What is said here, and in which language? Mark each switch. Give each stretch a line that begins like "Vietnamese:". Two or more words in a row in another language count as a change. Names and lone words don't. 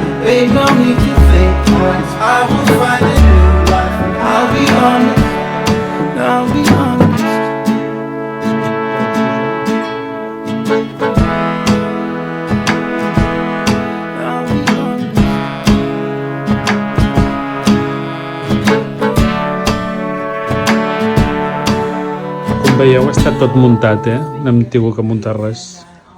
English: Babe, no need to think twice. I will find a new life and I'll be honest. I'll be honest. I'll be honest.
Catalan: Com veieu, està tot muntat, No hem tingut que muntar res.